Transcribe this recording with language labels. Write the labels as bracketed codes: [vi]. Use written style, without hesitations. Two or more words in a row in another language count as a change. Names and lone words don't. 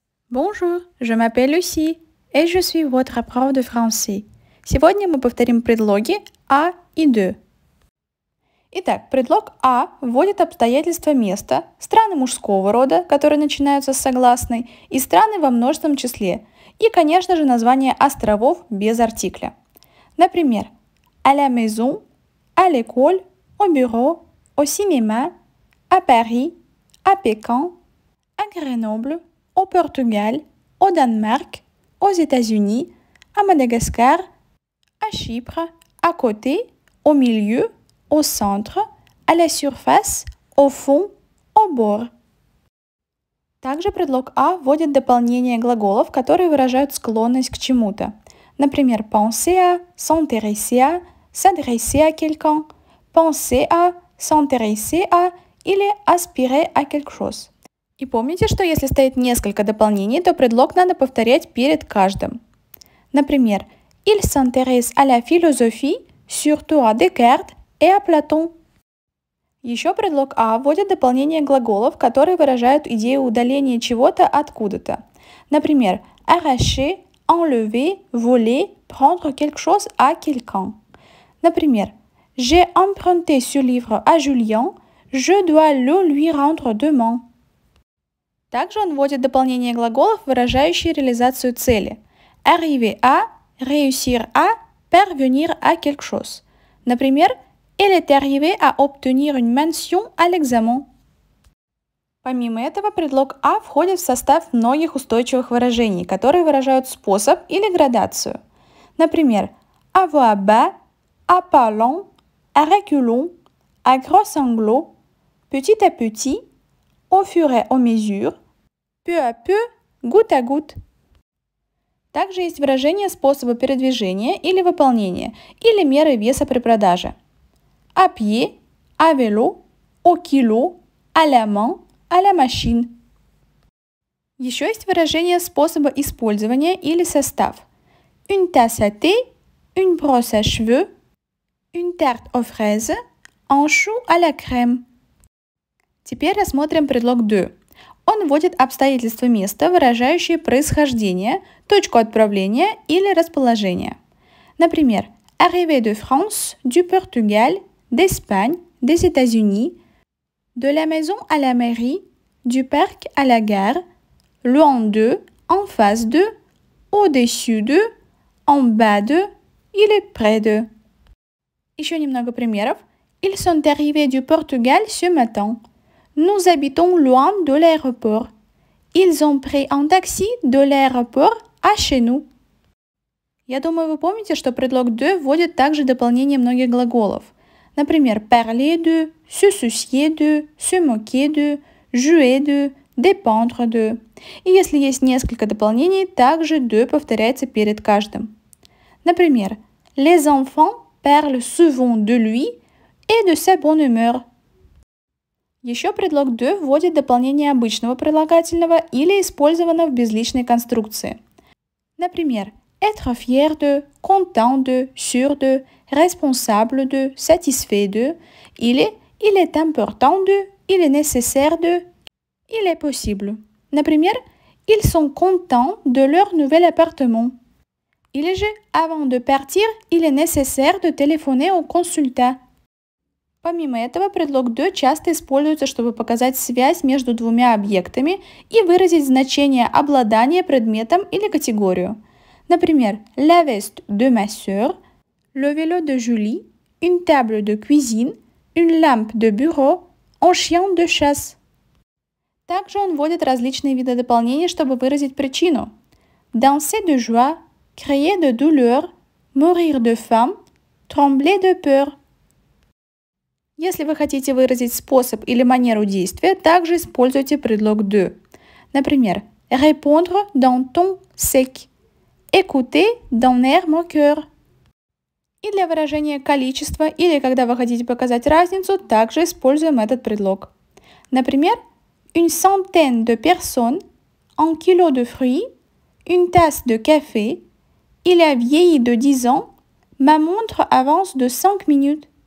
[fr] Bonjour, je m'appelle Lucie, et je suis votre prof de français. [ru] Сегодня мы повторим предлоги «а» и «de». Итак, предлог «а» вводит обстоятельства места, страны мужского рода, которые начинаются с согласной, и страны во множественном числе, и, конечно же, название островов без артикля. Например, [fr] à la maison, à l'école, au bureau, au cinéma, à Paris, à Pékin, à Grenoble, au Portugal, au Danemark, aux États-Unis, à Madagascar, à Chypre, à côté, au milieu, au centre, à la surface, au fond, au bord. [ru] Также предлог «а» вводит дополнение глаголов, которые выражают склонность к чему-то. Например, [fr] penser à, s'intéresser à, s'adresser à quelqu'un, penser à, s'intéresser à или aspirer à quelque chose. [ru] И помните, что если стоит несколько дополнений, то предлог надо повторять перед каждым. Например, [fr] il s'intéresse à la philosophie, surtout à Descartes et à Platon. [ru] Еще предлог «а» вводит дополнение глаголов, которые выражают идею удаления чего-то откуда-то. Например, [fr] arracher, enlever, voler, prendre quelque chose à quelqu'un. Например, j'ai emprunté ce livre à Julien, je dois le lui rendre demain. [ru] Также он вводит дополнение глаголов, выражающие реализацию цели. [fr] Arriver à, réussir à, parvenir à quelque chose. Например, elle est arrivée à obtenir une mention à l'examen. [ru] Помимо этого, предлог «а» входит в состав многих устойчивых выражений, которые выражают способ или градацию. Например, [fr] à voix bas, à pas lent, à reculons, à gros sanglots, petit à petit, au fur et à mesure, peu à peu, goutte à goutte. [ru] Также есть выражение способа передвижения или выполнения, или меры веса при продаже. [fr] À pied, à vélo, au kilo, à la main, à la machine. [ru] Еще есть выражение способа использования или состав. [fr] Une tasse à thé, une brosse à cheveux, une tarte aux fraises, un chou à la crème. [ru] Теперь рассмотрим предлог «de». Он вводит обстоятельства места, выражающие происхождение, точку отправления или расположение. Например, [fr] arrivée de France, du Portugal, d'Espagne, des États-Unis, de la maison à la mairie, du parc à la gare, loin de, en face de, au-dessus de, en bas de или près de. [ru] Еще немного примеров. [fr] Ils sont arrivés du Portugal ce matin. Nous habitons loin de l'aéroport. Ils ont pris un taxi de l'aéroport à chez nous. [ru] Я думаю, вы помните, что предлог «de» вводит также дополнение многих глаголов. Например, [fr] parler de, se soucier de, se moquer de, jouer de, dépendre de. [ru] И если есть несколько дополнений, также «de» повторяется перед каждым. Например, [fr] les enfants parlent souvent de lui et de sa bonne humeur. [ru] Еще предлог «de» вводит дополнение обычного прилагательного или использовано в безличной конструкции. Например, [fr] être fier de, content de, sûr de, responsable de, satisfait de, или il est important de, il est nécessaire de, il est possible. Например, ils sont contents de leur nouvel appartement. [ru] Или же, [fr] avant de partir, il est nécessaire de téléphoner au consultat. [ru] Помимо этого, предлог «de» часто используется, чтобы показать связь между двумя объектами и выразить значение обладания предметом или категорию. Например, [fr] la veste de ma sœur, le vélo de Julie, une table de cuisine, une lampe de bureau, un chien de chasse. [ru] Также он вводит различные виды дополнений, чтобы выразить причину. [fr] Danser de joie, crier de douleur, mourir de faim, trembler de peur. [ru] Если вы хотите выразить способ или манеру действия, также используйте предлог «de». Например, [fr] répondre d'un ton sec, écouter d'un air moqueur. [ru] И для выражения количества или когда вы хотите показать разницу, также используем этот предлог. Например, [fr] une centaine de personnes, un kilo de fruits, une tasse de café, il a vieilli de 10 ans, ma montre avance de 5 minutes.